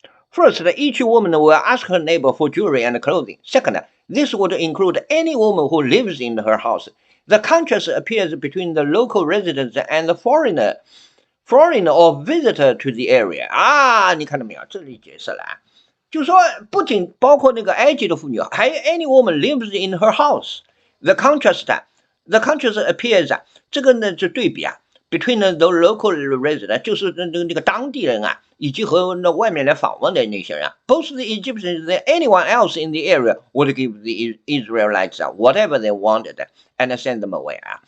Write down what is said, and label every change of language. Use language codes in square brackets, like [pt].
[en] First, each woman will ask her neighbor for jewelry and clothing. Second, this would include any woman who lives in her house. The contrast appears between the local residents and the foreigner or visitor to the area. [zh] 你看到没有？这里解释了就说不仅包括那个埃及的妇女，还有 [en] any woman lives in her house. The contrast appears [zh] 这个呢就对比 [en] between the local resident [zh] 就是那个当地人以及和那外面来访问的那些人 [en] Both the Egyptians and anyone else in the area would give the Israelites whatever they wanted and send them away.